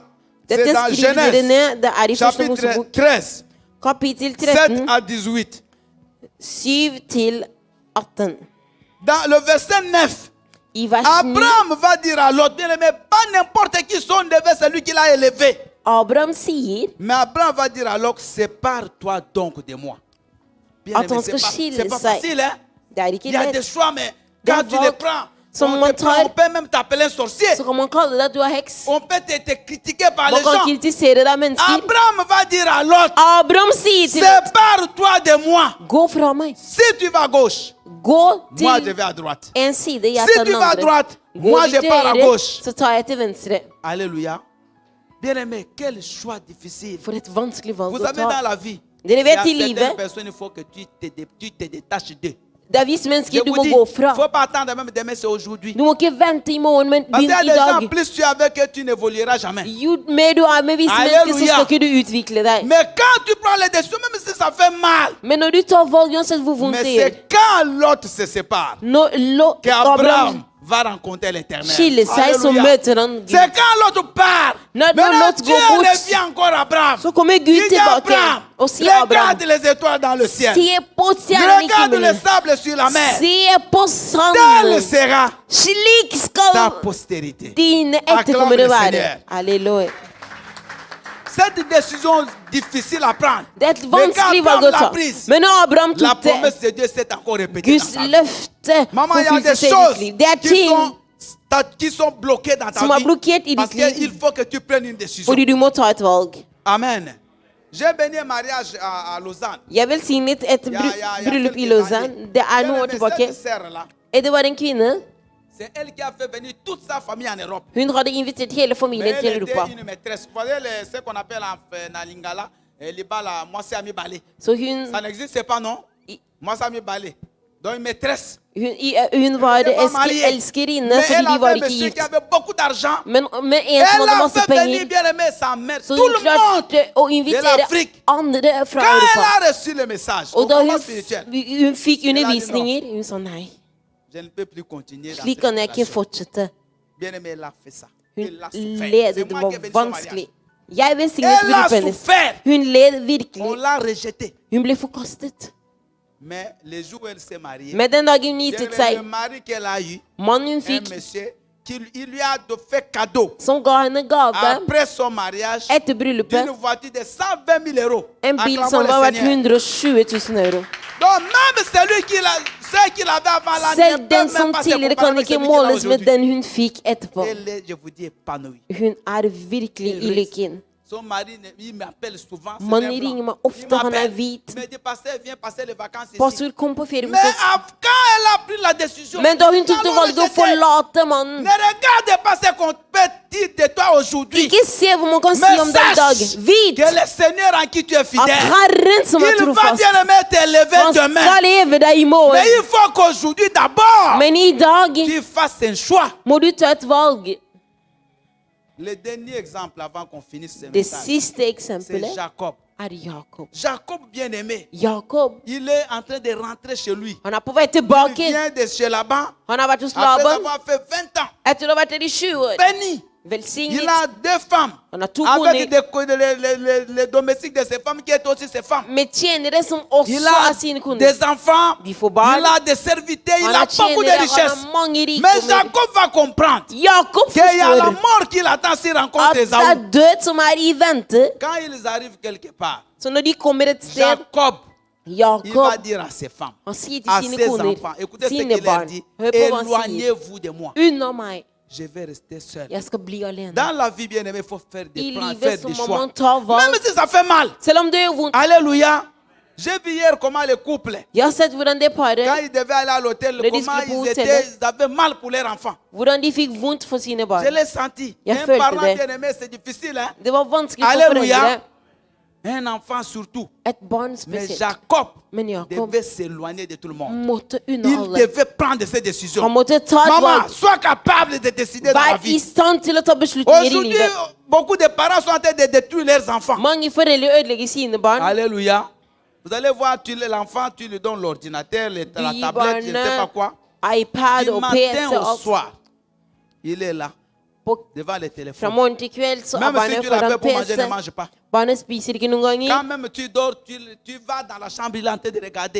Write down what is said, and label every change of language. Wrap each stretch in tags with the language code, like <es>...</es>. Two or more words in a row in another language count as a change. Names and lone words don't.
<fr>C'est</fr> <no>Dette</no> <fr>dans</fr> <no>skriver dere</no> <fr>Genèse,</fr> <no>ned. Det er i første</no> <fr>chapitre</fr> <no>Mosebok, 13, kapittel 7 13,</no> <fr>à 18.</fr> <no>7 til 18.</no> <fr>Dans le verset 9,</fr> <no>I vers 9,</no> <fr>Abraham va dire à Lot, bien aimé, pas n'importe qui son neveu, c'est lui qui l'a élevé.</fr> <no>Abraham sier</no> <fr>Mais Abraham va dire à Lot, sépare-toi donc de moi. Bien</fr> <no>at</no> <fr>aimé,</fr> <no>han skal</no> <fr>c'est</fr> <no>skille</no> <fr>pas</fr> <no>seg.</no> <fr>facile, hein?</fr> <no>Det er</no> <fr>Il</fr> <no>ikke</no> <fr>y a des</fr> <no>lett.</no> <fr>choix, mais</fr> <no>Det er</no> <fr>quand tu les</fr> <no>valg</no> <fr>prends,</fr> <no>som</no> <fr>on,</fr> <no>man</no> <fr>te prend,</fr> <no>tar.</no> <fr>on peut même t'appeler un sorcier.</fr> <no>Så kan man kalle deg at du er heks.</no> <fr>On peut te critiquer par</fr> <no>Man</no> <fr>les</fr> <no>kan</no> <fr>gens.</fr> <no>kritisere deg mennesker.</no> <fr>Abraham va dire à Lot,</fr> <no>Abraham sier til Lot,</no> <fr>sépare-toi de moi.</fr> <no>gå fra meg.</no> <fr>Si tu vas à gauche,</fr> <no>Gå</no> <fr>moi je</fr> <no>til</no> <fr>vais à droite.</fr> <no>en side, jeg</no> <fr>Si</fr> <no>tar</no> <fr>tu</fr> <no>den</no> <fr>vas à</fr> <no>andre.</no> <fr>droite,</fr> <no>Gå</no> <fr>moi</fr> <no>du</no> <fr>je</fr> <no>til</no> <fr>pars à</fr> <no>høyre,</no> <fr>gauche.</fr> <no>så tar jeg til venstre.</no> <fr>Alléluia. Bien-aimé, quel choix difficile.</fr> <no>For et vanskelig valg</no> <fr>Vous</fr> <no>å</no> <fr>savez, dans</fr> <no>ta.</no> <fr>la vie,</fr> <no>Dere</no> <fr>il y a</fr> <no>vet i</no> <fr>certaines</fr> <no>livet,</no> <fr>personnes, il faut que tu te détaches d'eux.</fr> <no>det er visse</no> <fr>Je</fr> <no>mennesker du</no> <fr>vous</fr> <no>må</no> <fr>dis,</fr> <no>gå</no> <fr>il ne</fr> <no>fra.</no> <fr>faut pas attendre même demain, c'est aujourd'hui.</fr> <no>Du må ikke vente i morgen, men</no> <fr>Parce qu'il</fr> <no>begynn</no> <fr>y a</fr> <no>i</no> <fr>des gens,</fr> <no>dag.</no> <fr>plus tu es avec eux, tu n'évolueras jamais.</fr> <no>Jo mer du er med visse mennesker, så Halleluja. skal ikke du utvikle deg.</no> <fr>Mais quand tu prends les décisions, même si ça fait mal,</fr> <no>Men når du tar valg, uansett hvor vondt</no> <fr>mais</fr> <no>det gjør,</no> <fr>c'est quand l'autre se sépare</fr> <no>når Abraham</no> <fr>qu'Abraham va rencontrer l'éternel.</fr> <no>skiller seg, så</no> <fr>Alléluia.</fr> <no>møter han Gud.</no> <fr>C'est quand l'autre part.</fr> <no>Når</no> <fr>Maintenant,</fr> <no>Lot</no> <fr>Dieu</fr> <no>går bort,</no> <fr>revient encore à Abraham.</fr> <no>så kommer Gud</no> <fr>Il dit à</fr> <no>tilbake</no> <fr>Abraham,</fr> <no>og sier Abraham,</no> <fr>regarde les étoiles dans le ciel.</fr> <no>se på stjernene i</no> <fr>Regarde le</fr> <no>himmelen,</no> <fr>sable sur la mer.</fr> <no>se på</no> <fr>Telle</fr> <no>sanden.</no> <fr>sera</fr> <no>Slik</no> <fr>ta</fr> <no>skal</no> <fr>postérité.</fr> <no>dine</no> <fr>Acclame</fr> <no>etterkommere</no> <fr>le</fr> <no>være.</no> <fr>Seigneur.</fr> <no>Halleluja.</no> <fr>Cette décision difficile à prendre.</fr> <no>Det er et</no> <fr>Mais quand</fr> <no>vanskelig valg å</no> <fr>Abraham</fr> <no>ta.</no> <fr>l'a prise,</fr> <no>Men når Abraham</no> <fr>la</fr> <no>tok det,</no> <fr>promesse de Dieu s'est encore répétée dans</fr> <no>Guds</no> <fr>sa vie.</fr> <no>løfte</no> <fr>Maman, il y a</fr> <no>forfulgte</no> <fr>des</fr> <no>seg i ditt</no> <fr>choses</fr> <no>liv. Det er</no> <fr>qui</fr> <no>ting</no> <fr>sont bloquées dans ta</fr> <no>som er</no> <fr>vie.</fr> <no>blokkert i</no> <fr>Parce</fr> <no>ditt liv,</no> <fr>qu'il faut que tu prennes une décision.</fr> <no>fordi du må ta et valg.</no> <fr>Amen. J'ai béni un mariage à Lausanne.</fr> <no>Jeg velsignet et</no> <fr>Il y a</fr> <no>bryllup i</no> <fr>quelques</fr> <no>Lausanne.</no> <fr>années.</fr> <no>Det er</no> <fr>Bien</fr> <no>noen år</no> <fr>aimé,</fr> <no>tilbake.</no> <fr>cette sœur-là,</fr> <no>Det var en kvinne.</no> <fr>c'est elle qui a fait venir toute sa famille en Europe.</fr> <no>Hun hadde invitert hele</no> <fr>Mais</fr> <no>familien til</no> <fr>elle</fr> <no>Europa.</no> <fr>était une maîtresse. Vous voyez ce qu'on appelle en lingala, libala, moi c'est</fr> <ln>ami balé.</ln> <no>Så hun,</no> <fr>Ça n'existe pas, non?</fr> <no>I-</no> <fr>Moi c'est</fr> <ln>ami balé.</ln> <fr>Donc une maîtresse.</fr> <no>hun var</no> <fr>Elle était pas mariée.</fr> <no>elskerinne,</no> <fr>Mais</fr> <no>fordi</no> <fr>elle</fr> <no>de var</no> <fr>avait un</fr> <no>ikke</no> <fr>monsieur</fr> <no>gift.</no> <fr>qui avait beaucoup d'argent.</fr> <no>Men med en som</no> <fr>Elle</fr> <no>hadde</no> <fr>a</fr> <no>masse</no> <fr>fait venir,</fr> <no>penger,</no> <fr>bien aimé, sa mère,</fr> <no>så</no> <fr>tout</fr> <no>hun</no> <fr>le monde.</fr> <no>klarte å invitere</no> <fr>l'Afrique.</fr> <no>andre fra</no> <fr>Quand elle</fr> <no>Europa.</no> <fr>a reçu le message, au</fr> <no>Og da</no> <fr>moment</fr> <no>hun,</no> <fr>spirituel,</fr> <no>hun fikk</no> <fr>dit</fr> <no>undervisninger, hun sa nei,</no> <fr>je ne peux plus continuer dans</fr> <no>slik</no> <fr>cette</fr> <no>kan jeg ikke</no> <fr>relation.</fr> <no>fortsette.</no> <fr>Bien aimé, elle a fait ça.</fr> <no>Hun</no> <fr>Elle a souffert.</fr> <no>led,</no> <fr>C'est</fr> <no>det</no> <fr>moi</fr> <no>var</no> <fr>qui ai béni son mariage.</fr> <no>vanskelig. Jeg velsignet</no> <fr>Elle a</fr> <no>bryllupet hennes.</no> <fr>souffert.</fr> <no>Hun led</no> <fr>On</fr> <no>virkelig.</no> <fr>l'a rejetée.</fr> <no>Hun ble forkastet.</no> <fr>Mais les jours où elle s'est mariée,</fr> <no>Men den dagen hun</no> <fr>bien</fr> <no>giftet</no> <fr>aimé,</fr> <no>seg,</no> <fr>le mari qu'elle a eu,</fr> <no>mannen hun</no> <fr>un</fr> <no>fikk,</no> <fr>monsieur, il lui a fait cadeau,</fr> <no>som ga henne gave</no> <fr>après son mariage,</fr> <no>etter bryllupet,</no> <fr>d'une voiture de 120 000 euros.</fr> <no>en bil</no> <fr>Acclamons</fr> <no>som</no> <fr>le</fr> <no>var verdt</no> <fr>Seigneur.</fr> <no>120 000 euro.</no> <fr>Donc même celui qui l'a, ceux qu'il avait avant là, ne</fr> <no>Selv</no> <fr>peut</fr> <no>den som</no> <fr>même pas se</fr> <no>tidligere</no> <fr>comparer</fr> <no>kan</no> <fr>avec</fr> <no>ikke</no> <fr>celui qu'il a</fr> <no>måles med</no> <fr>aujourd'hui.</fr> <no>den hun fikk etterpå.</no> <fr>Elle est, je vous dis, épanouie.</fr> <no>Hun er virkelig i lykken.</no> <fr>Son mari, il m'appelle souvent. c'est</fr> <no>Mannen</no> <fr>un blanc.</fr> <no>ringer meg</no> <fr>Il</fr> <no>ofte, han er</no> <fr>m'appelle.</fr> <no>hvit.</no> <fr>Il me dit, pasteur, viens passer les vacances ici.</fr> <no>Pastor, kom på ferie</no> <fr>Mais</fr> <no>hos oss.</no> <fr>quand elle a pris la décision,</fr> <no>Men da hun tok det</no> <fr>allons</fr> <no>valget å</no> <fr>rejeter.</fr> <no>forlate mannen,</no> <fr>Ne regarde pas ce qu'on peut dire de toi aujourd'hui.</fr> <no>ikke se hva man kan si</no> <fr>Mais</fr> <no>om deg i dag.</no> <fr>sache</fr> <no>Vit</no> <fr>que le Seigneur en qui tu es</fr> <no>at</no> <fr>fidèle,</fr> <no>Herren som er</no> <fr>il va</fr> <no>trofast,</no> <fr>bien aimer t'élever</fr> <no>han</no> <fr>demain.</fr> <no>skal leve deg i</no> <fr>Mais</fr> <no>morgen.</no> <fr>il faut qu'aujourd'hui d'abord,</fr> <no>Men i dag</no> <fr>tu fasses un choix.</fr> <no>må du ta et valg.</no> <fr>Le dernier exemple avant qu'on finisse ce</fr> <no>Det</no> <fr>message,</fr> <no>siste</no> <fr>c'est</fr> <no>eksempelet</no> <fr>Jacob.</fr> <no>er Jakob.</no> <fr>Jacob bien aimé,</fr> <no>Jakob,</no> <fr>il est en train de rentrer chez lui.</fr> <no>han er på vei</no> <fr>Il</fr> <no>tilbake.</no> <fr>vient de chez Laban</fr> <no>Han har vært hos</no> <fr>après</fr> <no>Laban</no> <fr>avoir fait 20 ans.</fr> <no>etter å ha vært der i 20 år.</no> <fr>Béni.</fr> <no>Velsignet.</no> <fr>Il a 2 femmes.</fr> <no>Han har 2</no> <fr>Avec</fr> <no>koner</no> <fr>les domestiques de ses femmes qui étaient aussi ses femmes.</fr> <no>med tjenere som også</no> <fr>Il a</fr> <no>er sine koner.</no> <fr>des enfants.</fr> <no>De får barn.</no> <fr>Il a des serviteurs. Il</fr> <no>Han</no> <fr>a</fr> <no>har</no> <fr>beaucoup de</fr> <no>tjenere, han</no> <fr>richesses.</fr> <no>har mange</no> <fr>Mais</fr> <no>rikdommer.</no> <fr>Jacob va comprendre</fr> <no>Jakob</no> <fr>qu'il y a la</fr> <no>forstår</no> <fr>mort qui l'attend s'il rencontre</fr> <no>at det</no> <fr>Esaü.</fr> <no>er død som er i vente.</no> <fr>Quand ils arrivent quelque part,</fr> <no>Så når de kommer et sted,</no> <fr>Jacob, il va</fr> <no>Jakob,</no> <fr>dire à ses femmes,</fr> <no>han sier til</no> <fr>à</fr> <no>sine</no> <fr>ses</fr> <no>koner,</no> <fr>enfants, écoutez ce</fr> <no>sine</no> <fr>qu'il leur</fr> <no>barn,</no> <fr>dit,</fr> <no>hør på hva han sier.</no> <fr>éloignez-vous de moi.</fr> <no>Unna meg,</no> <fr>Je vais rester seul.</fr> <no>jeg skal bli alene.</no> <fr>Dans la vie, bien aimé, il faut faire</fr> <no>I</no> <fr>des plans,</fr> <no>livet</no> <fr>faire</fr> <no>så</no> <fr>des</fr> <no>må</no> <fr>choix.</fr> <no>man ta valg.</no> <fr>Même si ça fait mal.</fr> <no>Selv om det gjør vondt.</no> <fr>Alléluia. J'ai vu hier comment les couples,</fr> <no>Jeg har sett hvordan det</no> <fr>quand</fr> <no>paret,</no> <fr>ils devaient aller à l'hôtel,</fr> <no>Le</no> <fr>comment</fr> <no>disque på</no> <fr>ils</fr> <no>hotellet.</no> <fr>avaient mal pour leurs enfants.</fr> <no>hvordan de fikk vondt for sine barn.</no> <fr>Je l'ai senti.</fr> <no>Jeg</no> <fr>Un</fr> <no>følte</no> <fr>parent</fr> <no>det.</no> <fr>bien aimé, c'est difficile. Hein?</fr> <no>Det var vanskelig for Halleluja. foreldre.</no> <fr>Un enfant surtout.</fr> <no>ett barn</no> <fr>Mais</fr> <no>speciellt.</no> <fr>Jacob</fr> <no>Men Jakob</no> <fr>devait s'éloigner de tout le monde.</fr> <no>måtte unna</no> <fr>Il</fr> <no>alle.</no> <fr>devait prendre ses décisions.</fr> <no>Han måtte ta et</no> <fr>Maman,</fr> <no>valg.</no> <fr>sois capable de décider dans la</fr> <no>Vær i</no> <fr>vie.</fr> <no>stand til å ta beslutninger i</no> <fr>Aujourd'hui,</fr> <no>livet.</no> <fr>beaucoup de parents sont en train de détruire leurs enfants.</fr> <no>Mange foreldre ødelegger sine barn.</no> <fr>Alléluia. Vous allez voir, l'enfant, tu lui donnes l'ordinateur, la</fr> <no>Du</no> <fr>tablette,</fr> <no>gir</no> <fr>je ne sais pas quoi.</fr> <no>barnet iPad</no> <fr>Du</fr> <no>og</no> <fr>matin</fr> <no>PC og</no> <fr>au</fr> <no>alt.</no> <fr>soir, il est là,</fr> <no>På-</no> <fr>devant le</fr> <no>Fra</no> <fr>téléphone.</fr> <no>morgen til kveld så er</no> <fr>Même si</fr> <no>barnet</no> <fr>tu l'appelles</fr> <no>foran</no> <fr>pour manger, ne</fr> <no>PC.</no> <fr>mange pas.</fr> <no>Barnet spiser ikke noen</no> <fr>Quand</fr> <no>ganger.</no> <fr>même tu dors, tu vas dans la chambre, il est en train de regarder.</fr>